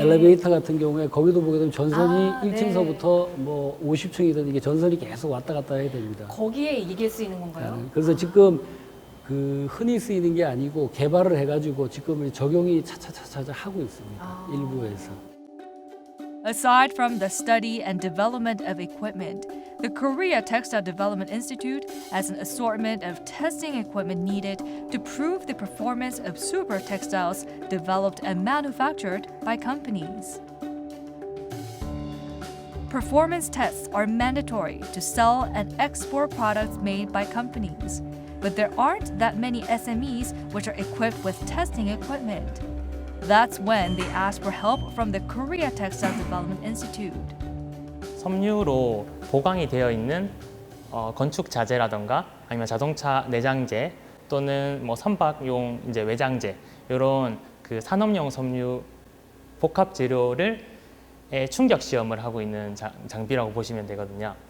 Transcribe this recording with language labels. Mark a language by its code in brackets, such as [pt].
[ko] 엘리베이터 같은 경우에 거기도 보게 되면 전선이 아, 1층서부터 뭐 50층이든 이게 전선이 계속 왔다 갔다 해야 됩니다. 거기에 이게 쓰이는 건가요? 그래서 지금 그 흔히 쓰이는 게 아니고 개발을 해가지고 지금 적용이 차차차차 하고 있습니다. 일부에서. [en] Aside from the study and development of equipment, the Korea Textile Development Institute has an assortment of testing equipment needed to prove the performance of super textiles developed and manufactured by companies. Performance tests are mandatory to sell and export products made by companies, but there aren't that many SMEs which are equipped with testing equipment. That's when they ask for help from the Korea Textile Development Institute. [ko] 섬유로 보강이 되어 있는 건축 자재라던가 아니면 자동차 내장재 또는 뭐 선박용 이제 외장재 이런 그 산업용 섬유 복합 재료를 충격 시험을 하고 있는 장비라고 보시면 되거든요.